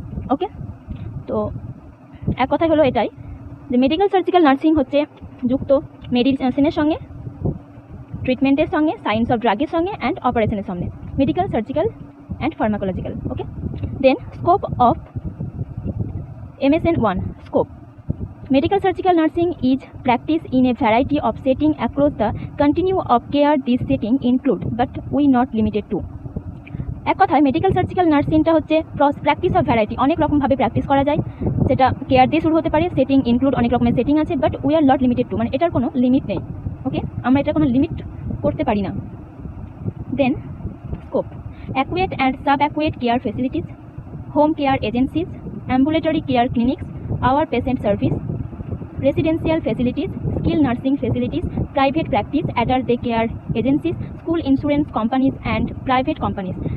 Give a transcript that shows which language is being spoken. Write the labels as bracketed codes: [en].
[bn] ওকে, তো এক কথাই হলো এটাই যে মেডিকেল সার্জিক্যাল নার্সিং হচ্ছে যুক্ত মেডিসিনের সঙ্গে, ট্রিটমেন্টের সঙ্গে, সায়েন্স অফ ড্রাগের সঙ্গে অ্যান্ড অপারেশনের সঙ্গে, [en] Medical surgical and pharmacological. Okay, then scope of MSN 1. Scope. Medical surgical nursing is practiced in a variety of settings across the continuum of care. This setting include but we not limited to. [bn] এক কথায় medical surgical নার্সিংটা হচ্ছে practice of variety, অনেক রকমভাবে practice করা যায়, সেটা care দিয়ে শুরু হতে পারে, সেটিং ইনক্লুড অনেক রকমের সেটিং আছে, [en] but we are not limited to, [bn] মানে এটার কোনো লিমিট নেই। [en] okay, [bn] আমরা এটার কোনো লিমিট করতে পারি না। [en] Then scope, acute and sub acute care facilities, home care agencies, ambulatory care clinics, our patient service, residential facilities, skilled nursing facilities, private practice, adult day care agencies, school insurance companies and private companies.